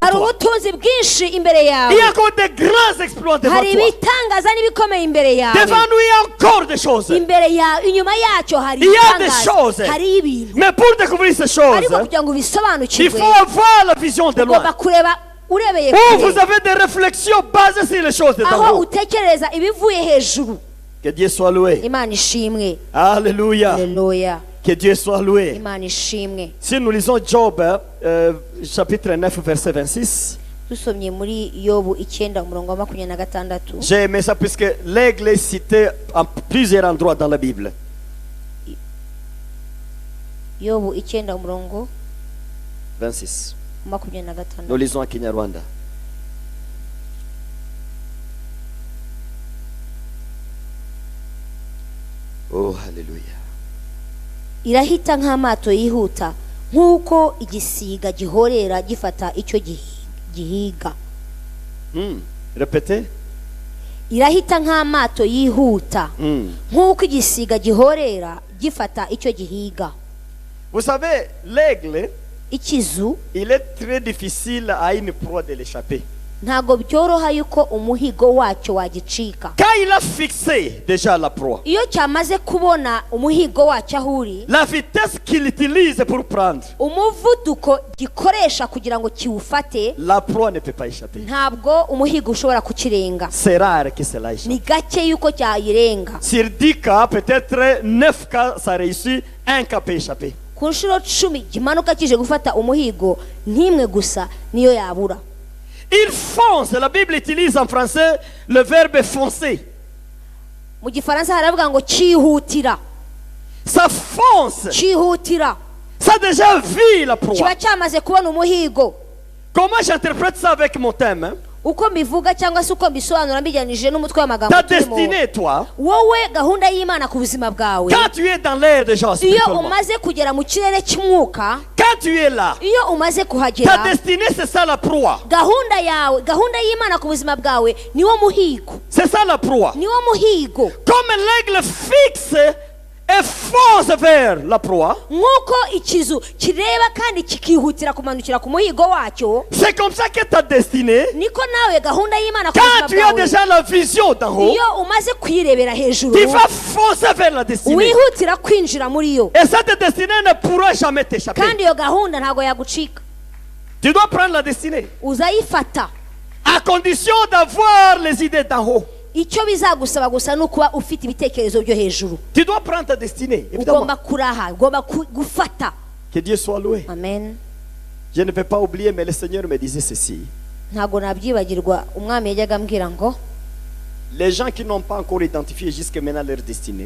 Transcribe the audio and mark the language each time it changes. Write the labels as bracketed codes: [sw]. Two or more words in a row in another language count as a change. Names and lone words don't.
[rw] hari [fr] toi. [rw] ubutunzi bwinshi imbere yawe. [fr] Il y a encore de grands exploits devant [rw] hari [fr] toi. [rw] ibitangaza n'ibikomeye imbere yawe. [fr] Devant nous, il y a encore des choses. [rw] imbere yawe, inyuma yacyo hari [fr] Il y a des [rw] ibitangaza, [fr] choses. [rw] hari ibintu. [fr] Mais pour découvrir ces choses, [rw] ariko kugira ngo [fr] il [rw] ubisobanukirwe [fr] faut avoir la vision de loin. [rw] ugomba kureba urebeye [fr] Où [rw] kure, [fr] vous avez des réflexions basées sur les choses [rw] aho [fr] d'en haut. [rw] utekereza ibivuye hejuru. [fr] Que Dieu soit loué. [rw] imana ishimwe. [fr] Alléluia. [rw] Haleluya. [fr] Que Dieu soit loué. [rw] imana ishimwe. [fr] Si nous lisons Job, chapitre 9, verset 26, [rw] dusomye muri yobu 9 umurongo wa 26. [fr] j'ai aimé ça puisque l'aigle est cité en plusieurs endroits dans la Bible. [rw] yobu 9 umurongo 26. wa [fr] Nous 26. lisons à Kinyarwanda. Oh, Alléluia. [rw] irahita nk'amato yihuta, nk'uko igisiga gihorera gifata icyo gihiga. [fr] Répétez. [rw] irahita nk'amato yihuta, Hmm. nk'uko igisiga gihorera gifata icyo gihiga. [fr] Vous savez, l'aigle, [rw] ikizu [fr] il est très difficile à une proie de l'échapper. [rw] ntago byoroha yuko umuhigo wacyo wagicika. [fr] Quand il a fixé déjà la proie, [rw] iyo cyamaze kubona umuhigo wacyo aho uri, [fr] la vitesse qu'il utilise pour prendre, [rw] umuvuduko gikoresha kugira ngo kiwufate, [fr] la proie ne peut pas échapper. [rw] ntabwo umuhigo ushobora kukirenga. [fr] C'est rare que cela échappe. [rw] ni gake yuko cyayirenga. [fr] Sur 10 cas, peut-être 9 cas, ça réussit, 1 cas peut échapper. [rw] ku nshuro 10 kimanuka kije gufata umuhigo, n'imwe gusa niyo yabura. [fr] Il fonce. La Bible utilise en français le verbe foncer. [rw] mu gifaransa haravuga ngo cyihutira. [fr] Ça fonce. [rw] cyihutira [fr] Ça a déjà vu la proie. [rw] kiba cyamaze kubona umuhigo. [fr] Comment j'interprète ça avec mon thème? [rw] uko mbivuga cyangwa se uko mbisobanura mbijyanije n'umutwe w'amagambo [fr] Ta [rw] turimo, [fr] destinée, toi, [rw] wowe gahunda y'Imana ku buzima bwawe, [fr] quand tu es dans l'air déjà [rw] iyo [fr] spirituellement, [rw] umaze kugera mu kirere cy'umwuka, [fr] quand tu es là, [rw] iyo umaze [fr] ta [rw] kuhagera, [fr] destinée, c'est ça la proie. [rw] gahunda yawe, gahunda y'Imana ku buzima bwawe niwo muhigo, [fr] C'est ça la proie. [rw] niwo muhigo. [fr] Comme l'aigle fixe et fonce vers la proie, [rw] nk'uko ikizu kireba kandi kikihutira kumanukira ku muhigo wacyo, [fr] c'est comme ça que ta destinée, [rw] niko nawe gahunda y'Imana ku [fr] quand [rw] buzima [fr] tu as [rw] bwawe, [fr] déjà la vision d'en haut, [rw] iyo umaze kuyirebera hejuru, [fr] tu vas foncer vers la destinée. [rw] wihutira kwinjira muri yo, [fr] Et cette destinée ne pourra jamais t'échapper. [rw] kandi iyo gahunda ntabwo yagucika. [fr] Tu dois prendre la destinée [rw] Uzayifata, [fr] à condition d'avoir les idées d'en haut. [rw] icyo bizagusaba gusa ni ukuba ufite ibitekerezo byo hejuru. [fr] Tu dois prendre ta destinée, évidemment. [rw] Ugomba kuraha, ugomba gufata. [fr] Que Dieu soit loué. Amen. Je ne vais pas oublier, mais le Seigneur me disait ceci. [rw] Ntabwo nabyibagirwa, umwami yajyaga ambwira ngo [fr] Les gens qui n'ont pas encore identifié jusqu'à maintenant leur destinée,